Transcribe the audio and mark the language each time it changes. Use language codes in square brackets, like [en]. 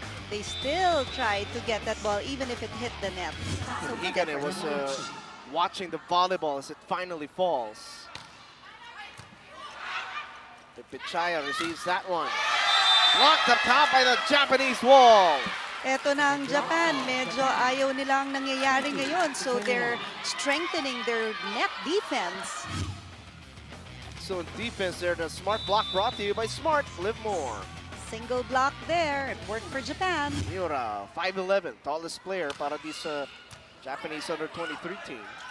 [en] They still tried to get that ball even if it hit the net. So Higane was watching the volleyball as it finally falls. The Pichaya receives that one. Blocked up top by the Japanese wall. [tl] eto na ang Japan. Medyo ayaw nilang nangyayari ngayon. [en] So they're strengthening their net defense. So in defense there, the smart block brought to you by Smart. Live more. Single block there. It worked for Japan. Miura, 5'11", tallest player para this Japanese under-23 team.